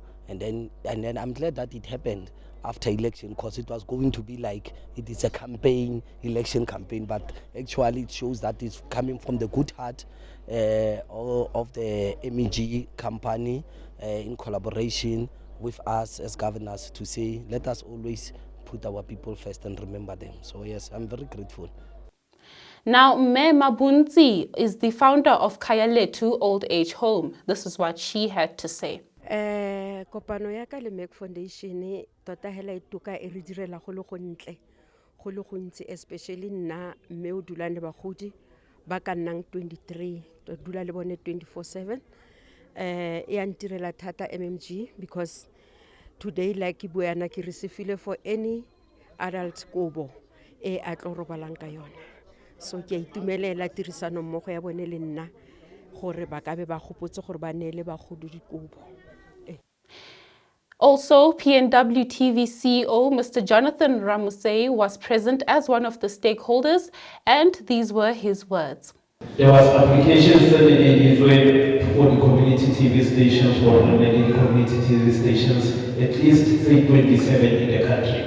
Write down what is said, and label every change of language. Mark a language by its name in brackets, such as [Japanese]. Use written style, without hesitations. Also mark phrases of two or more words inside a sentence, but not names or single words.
[English] And then I'm glad that it happened after election, because it was going to be like it is a election campaign, but actually it shows that it's coming from the good heart of the MEG company in collaboration with us as governors to say, let us always put our people first and remember them. So yes, I'm very grateful. Now, Me Mabunzi is the founder of Kayaletu Old Age Home. This is what she had to say. [Tswana] Kopano ya ka le MEG Foundation tota hela e tuka e re direla go le go ntse, especially nna mme o dulang le bagodi ba ka nnang 23 to dula le bone 24/7. E a ntirela thata MMG, [English] because today like [Tswana] ke buana ke receive [English] for any adult [Tswana] kobo e a tlo robalang ka yona. so ke a itumelela tirisano mmogo ya bone le nna gore ba ka be ba gopotse gore ba neele bagodi dikobo. [English] Also, PNW TV CEO Mr. Jonathan Ramusei was present as one of the stakeholders, and these were his words. There was applications that they did for the community TV stations, for the community TV stations, at least 327 in the country.